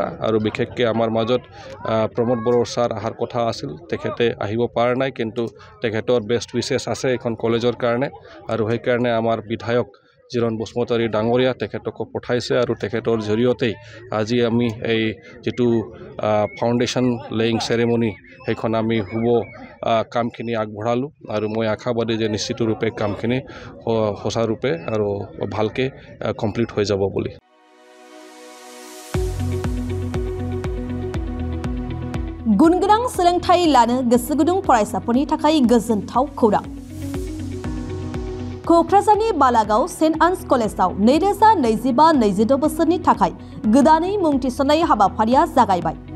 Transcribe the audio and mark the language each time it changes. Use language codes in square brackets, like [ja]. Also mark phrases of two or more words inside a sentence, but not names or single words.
[as] আৰু বিশেষকৈ আমাৰ মাজত প্ৰমোদ বড়ো ছাৰ অহাৰ কথা আছিল, তেখেতে আহিব পৰা নাই, কিন্তু তেখেতৰ [en] best wishes [as] আছে এইখন কলেজৰ কাৰণে, আৰু সেইকাৰণে আমাৰ বিধায়ক জিৰণ বসুমতাৰী ডাঙৰীয়া তেখেতক পঠাইছে আৰু তেখেতৰ জৰিয়তেই আজি আমি এই যিটো [en] foundation laying ceremony [as] সেইখন আমি শুভ কামখিনি আগবঢ়ালোঁ। আৰু মই আশাবাদী যে নিশ্চিত ৰূপে কামখিনি সঁচাৰূপে আৰু ভালকৈ কমপ্লিট হৈ যাব বুলি। [brx] गुनगोनां सोलोंथाइ लानो गोसो गुदुं फरायसाफोरनि थाखाय गोजोनथाव खौरां। क'क्राझारनि बालागाव सेन्ट आन्स कलेजाव 2025-26 बोसोरनि थाखाय गोदानै मुं थिसननाय हाबाफारिया जागायबाय।